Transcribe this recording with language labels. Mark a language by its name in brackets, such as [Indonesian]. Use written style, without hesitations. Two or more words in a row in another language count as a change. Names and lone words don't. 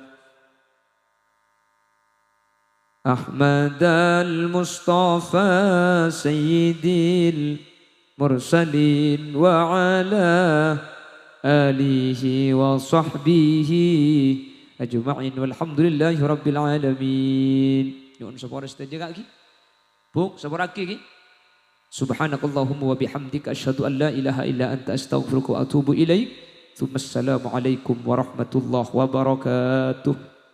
[Arabic] أحمد المصطفى سيد المرسلين وعلى آله وصحبه أجمعين والحمد لله رب العالمين. [Javanese] Nyuwun sepura sedaja kaki. Buk sepura kaki. [Arabic] سبحانك اللهم وبحمدك أشهد أن لا إله إلا أنت أستغفرك وأتوب إليك. السلام عليكم ورحمة الله وبركاته.